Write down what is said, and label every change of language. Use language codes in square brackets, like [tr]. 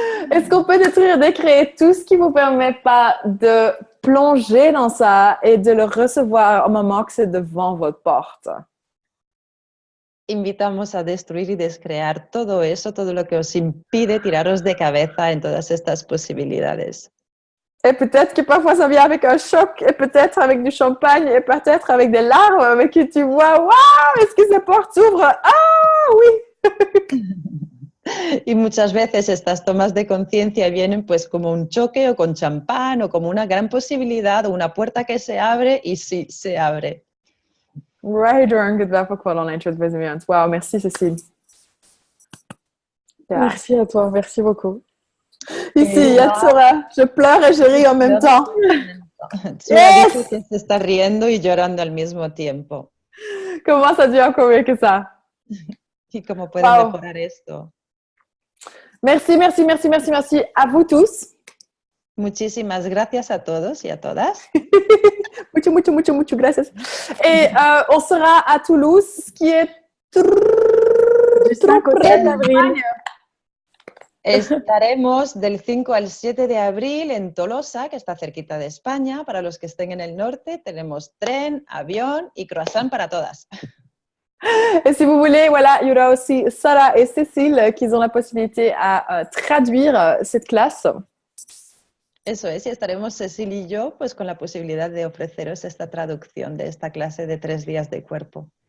[fr] Est-ce qu'on peut décrire tout ce qui ne vous permet pas de plonger dans ça et de le recevoir au moment que c'est devant votre porte? [es] Invitamos a destruir y descrear todo eso, todo lo que os impide tiraros de cabeza en todas estas posibilidades. [fr] Et peut-être que parfois ça vient avec un choc, et peut-être avec du champagne, et peut-être avec des larmes, mais que tu vois, waouh, est-ce que ces portes s'ouvrent? Ah oui! [es] Y muchas veces estas tomas de conciencia vienen pues como un choque o con champán o como una gran posibilidad o una puerta que se abre y sí, se abre. Rider un gudbär på kvällen intro de [fr] Wow, merci Cécile. Yeah. Merci à toi, merci beaucoup. Ici, Yatsura, je pleure et je ris en même temps. Yes! [es] Dice que se está riendo y llorando al mismo tiempo. [fr] Comment ça devient encore mieux que ça? [es] ¿Y cómo puede mejorar esto? [fr] Merci, merci, merci, merci, merci à vous tous. [es] Muchísimas gracias a todos y a todas. mucho gracias. [fr] Et on sera à Toulouse, qui est trop près d'avril. [es] Estaremos del 5 al 7 de abril en Tolosa, que está cerquita de España. Para los que estén en el norte, tenemos tren, avión y croissant para todas. [fr] Et si vous voulez, voilà, il y aura aussi Sarah et Cécile qui ont la possibilité à traduire cette classe. [es] Eso es, y estaremos Cecil y yo pues con la posibilidad de ofreceros esta traducción de esta clase de 3 días de cuerpo.